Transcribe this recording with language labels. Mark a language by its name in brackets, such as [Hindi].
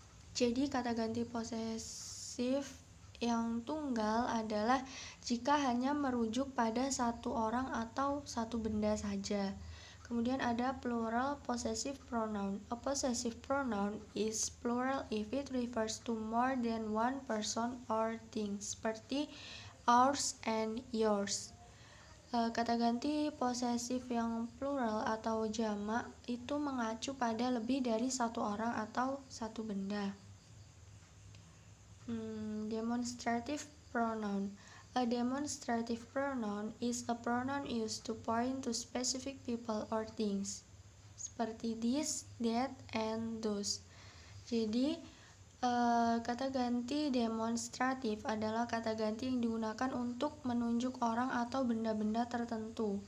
[Indonesian] Jadi kata ganti posesif yang tunggal adalah jika hanya merujuk pada satu orang atau satu benda saja. Kemudian ada plural possessive pronoun. [English] A possessive pronoun is plural if it refers to more than one person or thing, seperti ours and yours. [Indonesian] Kata ganti posesif yang plural atau jamak itu mengacu pada lebih dari satu orang atau satu benda. [English] Demonstrative pronoun. A demonstrative pronoun is a pronoun used to point to specific people or things, seperti this, that, and those. [Indonesian] Jadi kata ganti demonstratif adalah kata ganti yang digunakan untuk menunjuk orang atau benda-benda tertentu.